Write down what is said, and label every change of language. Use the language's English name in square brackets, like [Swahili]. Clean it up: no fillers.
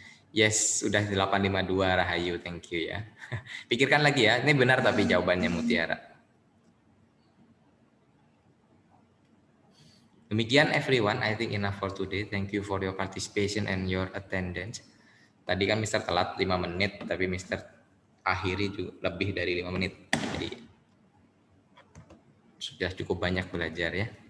[Indonesian] Yes, sudah 852 Rahayu, [English] thank you [Indonesian] ya. Pikirkan lagi ya, ini benar tapi jawabannya Mutiara. Demikian [English] everyone, I think enough for today. Thank you for your participation and your attendance. [Indonesian] Tadi kan Mister telat 5 menit, tapi Mister akhiri juga lebih dari 5 menit. Jadi sudah cukup banyak belajar ya.